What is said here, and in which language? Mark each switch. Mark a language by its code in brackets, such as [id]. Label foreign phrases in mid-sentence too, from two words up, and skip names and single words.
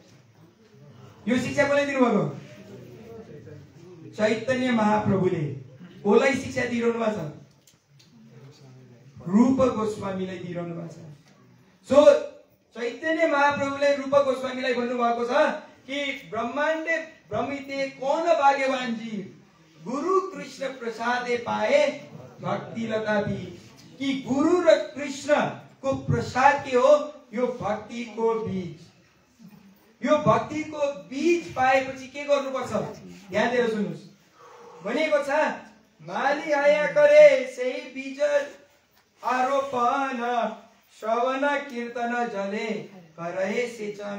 [ne] यो शिक्षा कसले दिनुभएको? चैतन्य महाप्रभुले कसलाई शिक्षा दिइरहनु भएको छ? रूप गोस्वामीलाई दिइरहनु भएको छ। सो चैतन्य महाप्रभुले रूप गोस्वामीलाई भन्नुभएको छ कि [bn] ব্রহ্মাণ্ডে ভ্রমিতে কোন ভাগ্যবান জীব গুরু কৃষ্ণ প্রসাদে পায় ভক্তি লতা বীজ। [ne] कि गुरु र कृष्ण को प्रसाद के हो? यो भक्ति को बीज। यो भक्ति को बीज पाएपछि के गर्नुपर्छ? ध्यान दिएर सुन्नुस्। भनेको छ [bn] মালী হঞা করে সেই বীজ আরোপণ শ্রবণ কীর্তন জলে করে সেচন।